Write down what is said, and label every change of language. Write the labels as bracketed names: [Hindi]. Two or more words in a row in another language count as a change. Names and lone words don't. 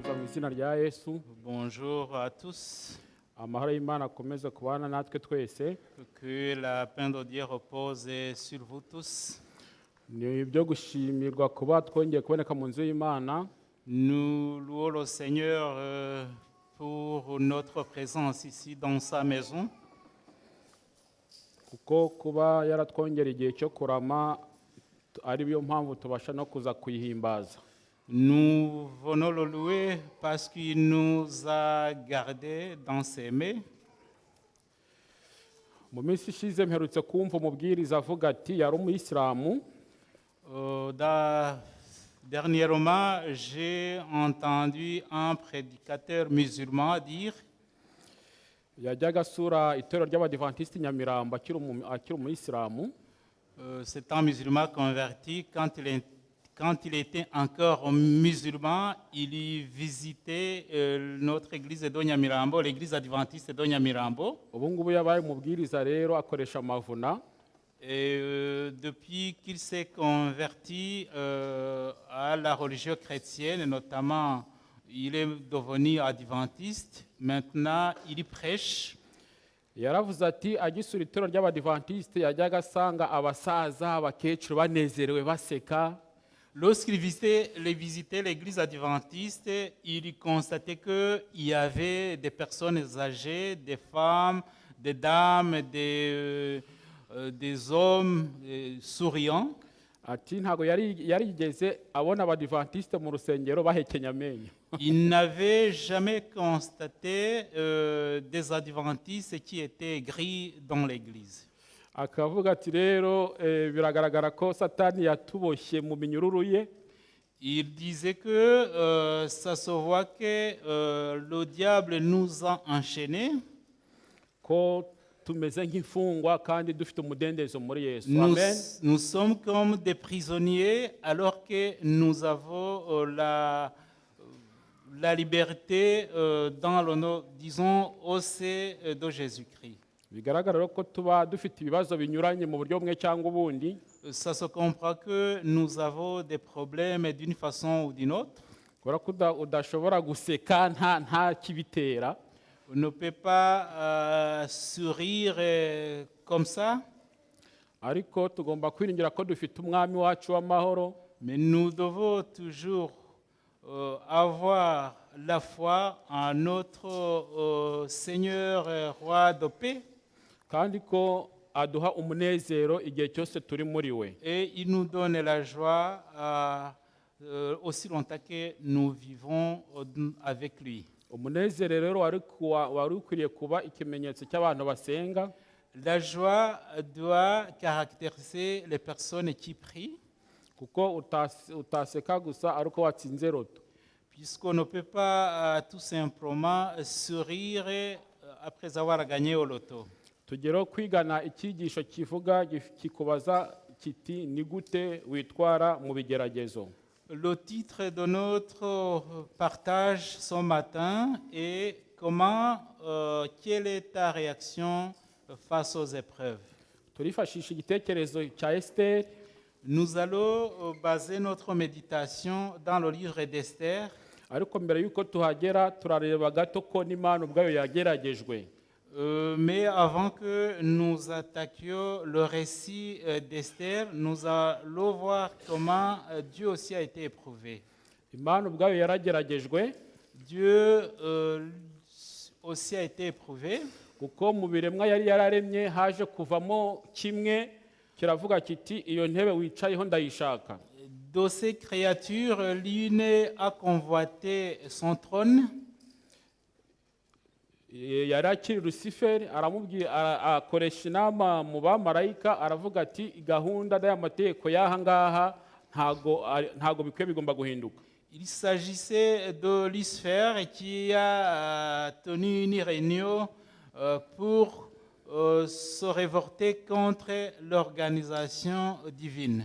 [Kinyarwanda] izina rya Yesu. [French] Bonjour à tous. [Kinyarwanda] Amahoro y'Imana akomeze kubana natwe twese. [French] Que la paix de Dieu repose sur vous tous. [Kinyarwanda] Ni ibyo gushimirwa kuba twongeye kuboneka mu nzu y'Imana. [French] Nous louons le Seigneur pour notre présence ici dans sa maison. [Kinyarwanda] Kuko kuba yaratwongera igihe cyo kurama ari byo mpamvu tubasha no kuza kuyihimbaza. [French] Nous venons le louer parce qu'il nous a gardés dans ses mains. [Kinyarwanda] Mu minsi ishize mperutse kumva umubwiriza avuga ati yari umuyisilamu. [French] Dernièrement, j'ai entendu un prédicateur musulman dire [Kinyarwanda] Yajyaga asura itorero ry'Abadivantisiti Nyamirambo akiri umuyisilamu. [French] c'est un musulman converti. Quand il était encore musulman, il y visitait notre église de Nyamirambo, l'église adventiste de Nyamirambo. [Kinyarwanda] Ubu ngubu yabaye umubwiriza rero akoresha amavuna. [French] Et depuis qu'il s'est converti à la religion chrétienne, notamment, il est devenu adventiste. Maintenant, il prêche. [Kinyarwanda] Yaravuze ati agisura itorero ry'Abadivantisiti yajyaga asanga abasaza abakecuru banezerewe baseka. [French] Lorsqu'il visitait l'église adventiste, il constatait qu'il y avait des personnes âgées, des femmes, des dames, des hommes souriants. [Kinyarwanda] Ati ntago yarigeze abona Abadivantisite mu rusengero bahekenya amenyo. [French] Il n'avait jamais constaté des adventistes qui étaient gris dans l'église. [Kinyarwanda] Akavuga ati rero biragaragara ko Satani yatuboshye mu minyururu ye. [French] Il disait que ça se voit que le diable nous a enchaînés. [Kinyarwanda] Ko tumeze nk'imfungwa kandi dufite umudendezo muri Yesu. Amen. [French] Nous sommes comme des prisonniers alors que nous avons la liberté dans le nom, disons, au sein de Jésus-Christ. [Kinyarwanda] Bigaragara ko tuba dufite ibibazo binyuranye mu buryo bumwe cyangwa ubundi. [French] Ça se comprend que nous avons des problèmes d'une façon ou d'une autre. [Kinyarwanda] Kubera ko udashobora guseka nta kibitera. [French] On ne peut pas sourire comme ça. [Kinyarwanda] Ariko tugomba kwiringira ko dufite umwami wacu w'amahoro. [French] Mais nous devons toujours avoir la foi en notre Seigneur roi de paix. [Kinyarwanda] Kandi ko aduha umunezero igihe cyose turi muri we. [French] Et il nous donne la joie aussi longtemps que nous vivons avec lui. [Kinyarwanda] Umunezero rero wari ukwiriye kuba ikimenyetso cy'abantu basenga. [French] La joie doit caractériser les personnes qui prient. [Kinyarwanda] Kuko utaseka gusa ariko watsinze roto. [French] Puisqu'on ne peut pas tout simplement sourire après avoir gagné au loto. [Kinyarwanda] Tugero kwigana icyigisho kivuga kikubaza kiti ni gute witwara mu bigeragezo. [French] Le titre de notre partage ce matin est quelle est ta réaction face aux épreuves? [Kinyarwanda] Turifashisha igitekerezo cya Esther. [French] Nous allons baser notre méditation dans le livre d'Esther. [Kinyarwanda] Ariko mbere yuko tuhagera turareba gato ko n'Imana ubwayo yageragejwe. [French] Mais avant que nous attaquions le récit d'Esther, nous allons voir comment Dieu aussi a été éprouvé. [Kinyarwanda] Imana ubwayo yarageragejwe. [French] Dieu aussi a été éprouvé. [Kinyarwanda] Kuko mu biremwa yari yararemye haje kuvamo kimwe kiravuga kiti iyo ntebe wicayeho ndayishaka. [French] De ces créatures, l'une a convoité son trône. [Kinyarwanda] Yari akiri Luciferi akoresha inama mu bamarayika aravuga ati gahunda y'amategeko y'aha ngaha ntago bikwiye bigomba guhinduka. [French] Il s'agissait de Lucifer qui a tenu une réunion pour se révolter contre l'organisation divine.